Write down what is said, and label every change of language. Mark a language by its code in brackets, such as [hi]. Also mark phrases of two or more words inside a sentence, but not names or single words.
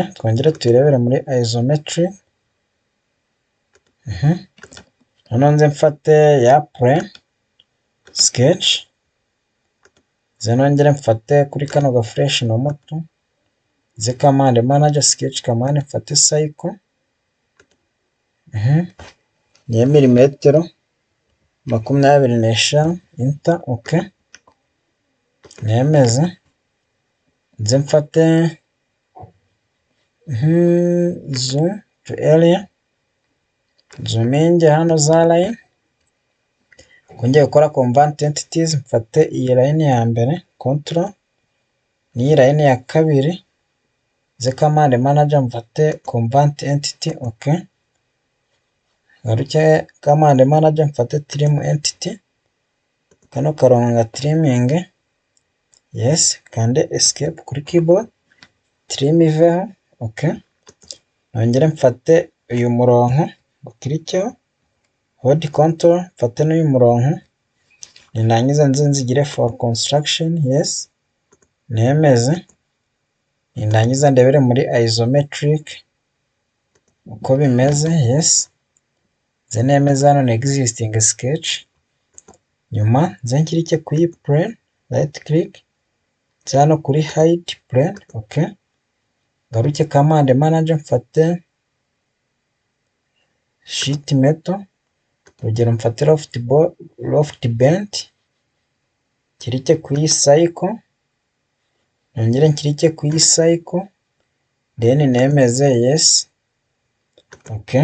[rw] Twongere tuyirebere muri isometric, hano nze mfate ya [en] plane sketch, [rw] nongere mfate kuri kano ga fresh no moto, ze [en] command manager sketch command [rw] mfate cycle, ni milimetero 25, enter, okay. Nemeze, nze mfate [en] zoom to area, [rw] zooming hano za line, kongera gukora [en] convert entities, [rw] mfate iyi line ya mbere control, ni line ya kabiri, ze [en] command manager [rw] mfate [en] convert entity, [rw] okay. Garuke [en] command manager [rw] mfate [en] trim entity, [rw] kano karonga trimming, yes. Kande escape kuri keyboard, trim iveho, okay. Nongere mfate uyu murongo ukirikeho, [en] hold control, [rw] mfate n'uyu murongo, nindangiza nzigire [en] for construction, [rw] yes. Nemeze, nindangiza ndebere muri isometric uko bimeze, yes. Nze nemeze hano na [en] existing sketch, [rw] nyuma nze nkirike ku iyi plane, [en] right click, [rw] nze hano kuri [en] hide plane, [rw] okay. Garuke [en] command manager [rw] mfate [en] sheet metal, [rw] urugero mfate [en] loft bend, [rw] kirike ku iyi cycle, nongere nkirike ku iyi cycle, then nemeze, yes, okay.